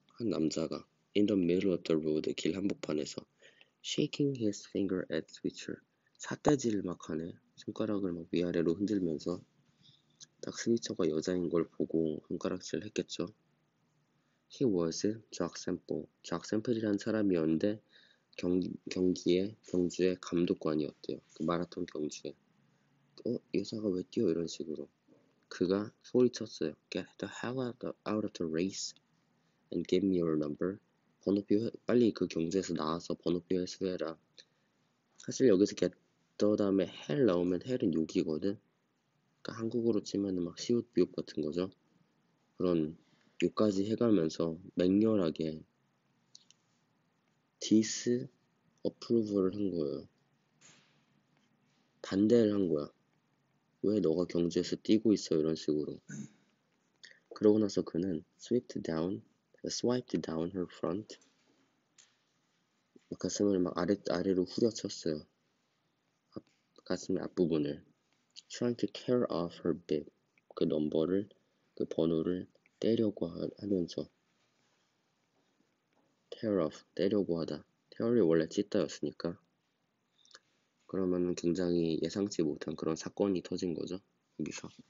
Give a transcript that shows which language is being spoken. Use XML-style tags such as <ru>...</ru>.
<en>한 남자가 in the middle of the road,</en> <ko>길 한복판에서</ko> <en>shaking his finger at switcher.</en> <ko>삿대질을 막 하네. 손가락을 막 위아래로 흔들면서. 딱 스위처가 여자인 걸 보고 손가락질 했겠죠.</ko> <en>He was Jack Semple.</en> <ko>작 샘플이라는 사람이었는데 경주의 감독관이었대요. 그 마라톤 경주에. 여자가 왜 뛰어? 이런 식으로. 그가 소리쳤어요.</ko> <en>Get the hell out of the race and give me your number.</en> <ko>번호표 빨리 그 경주에서 나와서 번호표 회수해라. 사실 여기서 get the 다음에 hell 나오면 hell은 욕이거든. 그러니까 한국어로 치면은 막 시옷 비옷 같은 거죠. 그런 욕까지 해가면서 맹렬하게 disapproval을 한 거예요. 반대를 한 거야. 왜 너가 경주에서 뛰고 있어? 이런 식으로. 그러고 나서 그는 swiped down her front. 가슴을 막 아래로 후려쳤어요. 가슴의 앞부분을.</ko> <en>Trying to tear off her bib.</en> <ko>그 번호를 떼려고 하면서. tear off, 떼려고 하다. tear이 원래 찢다였으니까. 그러면 굉장히 예상치 못한 그런 사건이 터진 거죠. 여기서.</ko>